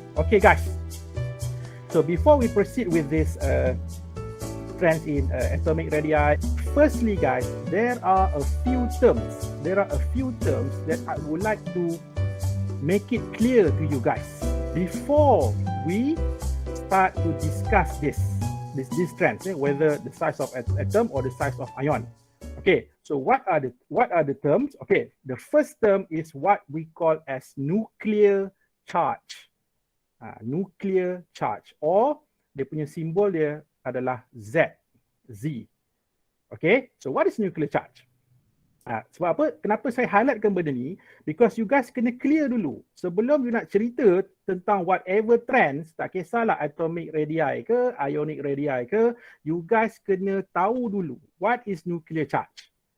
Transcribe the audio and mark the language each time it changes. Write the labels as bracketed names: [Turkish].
[English] Okay guys, so before we proceed with this trends in atomic radii, firstly guys, there are a few terms that I would like to make it clear to you guys before we start to discuss these trends, whether the size of atom or the size of ion. Okay, so what are the terms? Okay, the first term is what we call as nuclear charge. [Malay] Nuclear charge, or dia punya simbol dia adalah Z. [English] Okay, so what is nuclear charge? [Malay] Sebab apa? Kenapa saya highlightkan benda ni? [English] Because you guys [Malay] kena clear dulu. Sebelum you nak cerita tentang whatever trends, tak kisahlah atomic radii ke, ionic radii ke, you guys kena tahu dulu [English] what is nuclear charge.